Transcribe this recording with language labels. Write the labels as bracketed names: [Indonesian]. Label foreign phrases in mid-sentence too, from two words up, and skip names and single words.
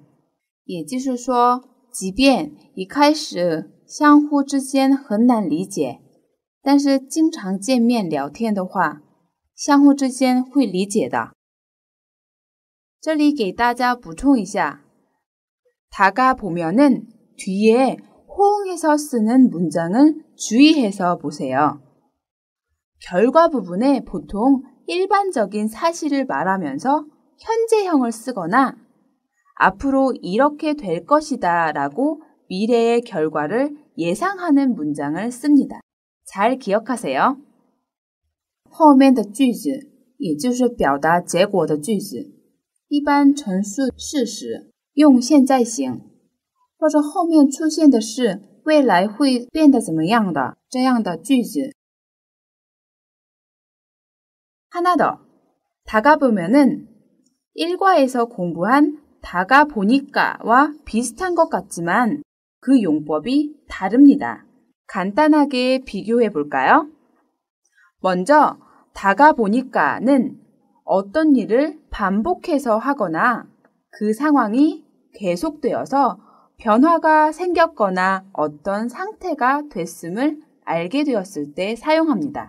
[Chinese] 也就是说，即便一开始相互之间很难理解，但是经常见面聊天的话，相互之间会理解的。这里给大家补充一下， [Korean] 다가보면은 뒤에 호응해서 쓰는 문장을 주의해서 보세요. 결과 부분에 보통 일반적인 사실을 말하면서 현재형을 쓰거나 앞으로 이렇게 될 것이다 라고 미래의 결과를 예상하는 문장을 씁니다. 잘 기억하세요. [Chinese] 后面的句子也就是表达结果的句子一般陈述事实用现在形或者后面出现的是未来会变得怎么样的这样的句子 [Korean] 하나 더 다가보면은 일과에서 공부한 다가보니까와 비슷한 것 같지만 그 용법이 다릅니다. 간단하게 비교해 볼까요? 먼저 다가보니까는 어떤 일을 반복해서 하거나 그 상황이 계속되어서 변화가 생겼거나 어떤 상태가 됐음을 알게 되었을 때 사용합니다.